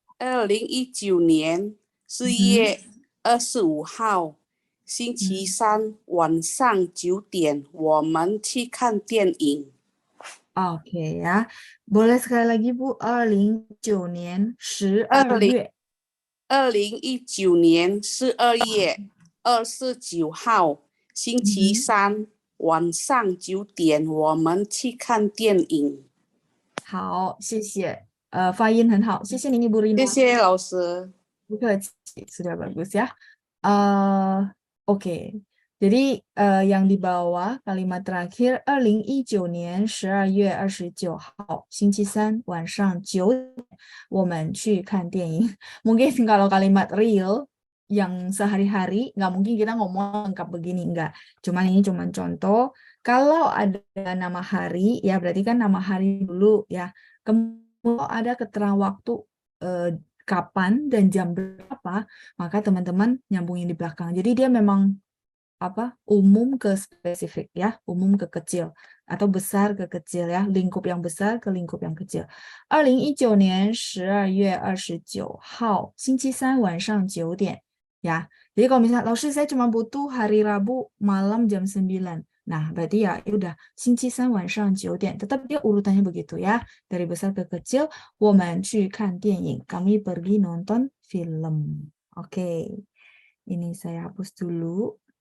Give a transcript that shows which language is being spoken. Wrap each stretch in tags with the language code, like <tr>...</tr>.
<zh>2019年4月25号，星期三晚上9点，我们去看电影。</zh> <id>Oke ya. Boleh sekali lagi Bu, 2019年12月。</id> <zh>2019年12月29号，星期三晚上9点，我们去看电影。好，谢谢。发音很好，谢谢您Ibu Rina。谢谢老师。不客气，</zh> <id>sudah bagus ya. Oke. Jadi yang di bawah kalimat terakhir</id> <zh>2019年12月29号星期三晚上9点我们去看电影.</zh> <id>Mungkin kalau kalimat real yang sehari-hari nggak mungkin kita ngomong lengkap begini, enggak. Cuman ini cuman contoh. Kalau ada nama hari ya berarti kan nama hari dulu ya. Kemudian ada keterangan waktu kapan dan jam berapa, maka teman-teman nyambungin di belakang. Jadi dia memang umum ke spesifik ya, umum ke kecil atau besar ke kecil ya, lingkup yang besar ke lingkup yang kecil.</id> <zh>2019年12月29号星期三晚上9点ya.</zh> <id>Jadi kalau misalnya lalu saya cuma butuh hari Rabu malam jam 9. Nah, berarti ya udah</id> <zh>星期三晚上9点.</zh> <id>Tetap dia urutannya begitu ya, dari besar ke kecil.</id> <zh>我们去看电影.</zh> <id>Kami pergi nonton film. Oke. Ini saya hapus dulu.</id>